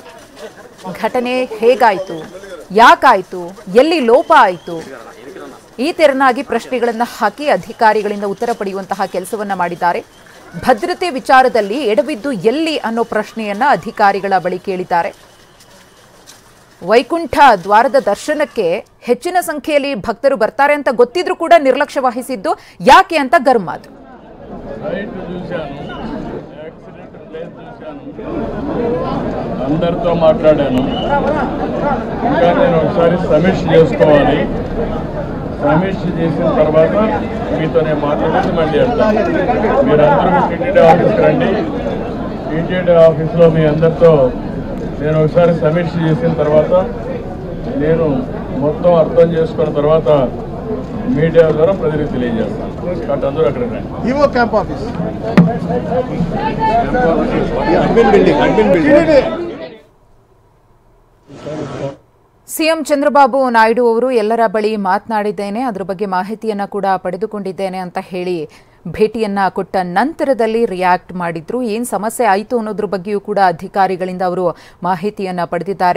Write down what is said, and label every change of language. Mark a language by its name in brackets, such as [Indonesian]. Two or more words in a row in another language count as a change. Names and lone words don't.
[Kannada] ಘಟನೆ ಹೇಗಾಯಿತು, ಯಾಕಾಯಿತು, ಎಲ್ಲಿ ಲೋಪ ಆಯಿತು, ಈ ತೆರನಾಗಿ ಪ್ರಶ್ನೆಗಳನ್ನು ಹಾಕಿ ಅಧಿಕಾರಿಗಳಿಂದ ಉತ್ತರ ಪಡೆಯುವಂತಹ ಕೆಲಸವನ್ನ ಮಾಡಿದ್ದಾರೆ. ಭದ್ರತೆ ವಿಚಾರದಲ್ಲಿ ಎಡವಿದ್ದು ಎಲ್ಲಿ ಅನ್ನೋ ಪ್ರಶ್ನೆಯನ್ನ ಅಧಿಕಾರಿಗಳ ಬಳಿ ಕೇಳಿದ್ದಾರೆ. ವೈಕುಂಠ ದ್ವಾರದ ದರ್ಶನಕ್ಕೆ ಹೆಚ್ಚಿನ ಸಂಖ್ಯೆಯಲ್ಲಿ ಭಕ್ತರು ಬರ್ತಾರೆ ಅಂತ ಗೊತ್ತಿದ್ರೂ ಕೂಡ ನಿರ್ಲಕ್ಷ್ಯ ವಹಿಸಿದ್ದು ಯಾಕೆ ಅಂತ ಗರ್ಮಾದ್ರು. [Telugu] అందరితో మాట్లాడాను. ఇంకా నేను ఒకసారి సమీక్ష చేసుకోవాలి. సమీక్ష చేసిన తర్వాత మీతో నేను మాట్లాడేది మళ్ళీ వెళ్తాను. మీరందరూ టీటీడీ ఆఫీస్కి రండి. టీటీడీ ఆఫీస్లో మీ అందరితో నేను ఒకసారి సమీక్ష చేసిన తర్వాత నేను మొత్తం అర్థం చేసుకున్న తర్వాత మీడియా ద్వారా ప్రజలకు తెలియజేస్తాను. కాబట్టి అందరూ అక్కడికి రండి. [English] EO camp office admin building. [Kannada] ಸಿಎಂ ಚಂದ್ರಬಾಬು ನಾಯ್ಡು ಅವರು ಎಲ್ಲರ ಬಳಿ ಮಾತನಾಡಿದ್ದೇನೆ, ಅದರ ಬಗ್ಗೆ ಮಾಹಿತಿಯನ್ನ ಕೂಡ ಪಡೆದುಕೊಂಡಿದ್ದೇನೆ ಅಂತ ಹೇಳಿ ಭೇಟಿಯನ್ನ ಕೊಟ್ಟ ನಂತರದಲ್ಲಿ ರಿಯಾಕ್ಟ್ ಮಾಡಿದ್ರು. ಏನು ಸಮಸ್ಯೆ ಆಯಿತು ಅನ್ನೋದ್ರ ಬಗ್ಗೆಯೂ ಕೂಡ ಅಧಿಕಾರಿಗಳಿಂದ ಅವರು ಮಾಹಿತಿಯನ್ನ ಪಡೆದಿದ್ದಾರೆ.